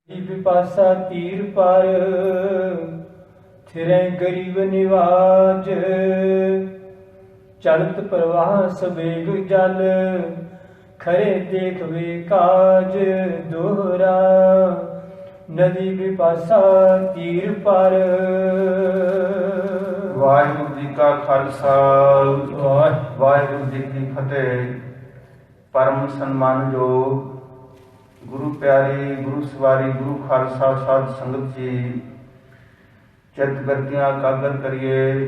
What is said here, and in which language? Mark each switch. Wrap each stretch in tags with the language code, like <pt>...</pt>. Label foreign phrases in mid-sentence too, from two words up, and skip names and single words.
<bra>विपासा तीर पर थिरै गरीब निवाज चलत प्रवाह सवेग जल खरे देखवे काज दोहरा नदी विपासा तीर पर।</bra> <pa>ਵਾਹਿਗੁਰੂ ਜੀ ਕਾ ਖਾਲਸਾ ਵਾਹਿਗੁਰੂ ਜੀ ਕੀ ਫਤਿਹ। ਪਰਮ ਸਨਮਾਨਯੋਗ ਗੁਰੂ ਪਿਆਰੀ ਗੁਰੂ ਸਵਾਰੀ ਗੁਰੂ ਖਾਲਸਾ ਸਾਧ ਸੰਗਤ ਜੀ, ਚਿਤ ਬਿਰਤੀਆਂ ਕਾਗਰ ਕਰੀਏ।</pa>